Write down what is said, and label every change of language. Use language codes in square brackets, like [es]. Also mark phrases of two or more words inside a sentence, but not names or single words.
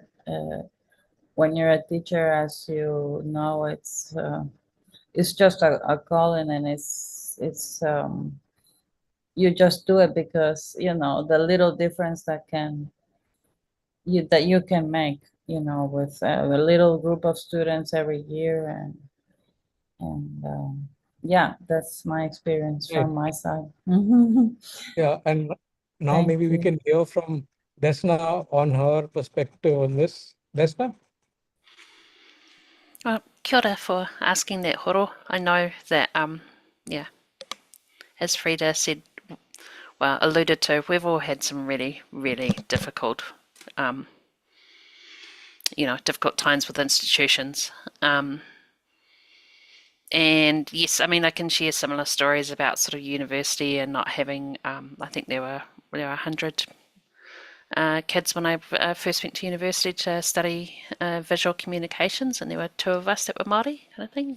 [en] When you're a teacher, as you know, it's just a calling, and it's you just do it because, you know, the little difference that you can make, you know, with a little group of students every year, and yeah, that's my experience Yeah. from my side. Yeah, and now Thank maybe we you. can hear from Desna on her perspective on this. Desna? [mi] Kia ora [en] for asking that, Horo. I know that, yeah, as Frida said, well, alluded to, we've all had some really, really difficult, difficult times with institutions. And yes, I mean, I can share similar stories about sort of university and not having, I think there were 100 kids when I first went to university to study visual communications, and there were 2 of us that were Māori, kind of thing.